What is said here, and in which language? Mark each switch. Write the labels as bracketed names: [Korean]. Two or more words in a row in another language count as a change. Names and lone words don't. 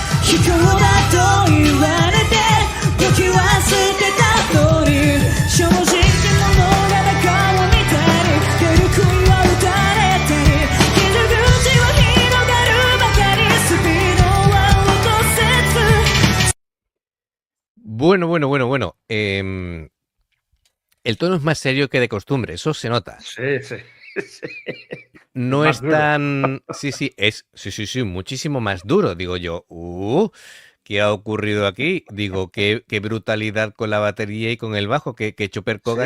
[Japanese] 卑怯だと言われて時は捨てたのに正直者が仲を見たり出る杭は打たれたり傷口は広がるばかりスピードは落とせず [Spanish] Bueno. El tono es más serio que de costumbre, eso se nota. Sí, sí. No Más es duro. tan... Sí, muchísimo más duro. Digo yo, ¿qué ha ocurrido aquí? Digo, qué brutalidad con la batería y con el bajo, que Chopper Koga